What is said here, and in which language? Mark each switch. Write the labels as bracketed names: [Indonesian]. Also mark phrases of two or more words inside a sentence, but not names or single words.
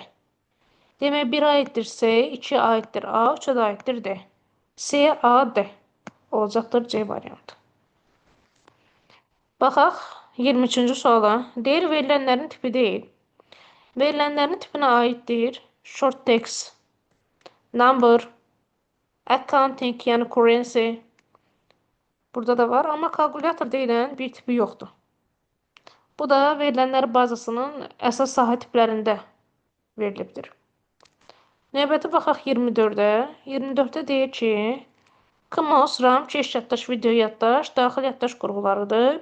[Azerbaijani] Demək, 1 aiddir C, 2 aiddir A, 3-ə də aiddir D. C, A, D olacaqdır C variantı. Baxaq 23-cü suala. Deyir, verilənlərin tipi deyil. Verilənlərin tipinə aiddir [English] short text, number, accounting, [Azerbaijani] yəni currency. Burada da var, amma kalkulyator deyilən bir tipi yoxdur. Bu da verilənlər bazasının əsas sahə tiplərində verilibdir. Növbəti baxaq 24-ə. 24-də deyir ki, KMOS, RAM, keş yaddaş, video yaddaş, daxil yaddaş qurğularıdır.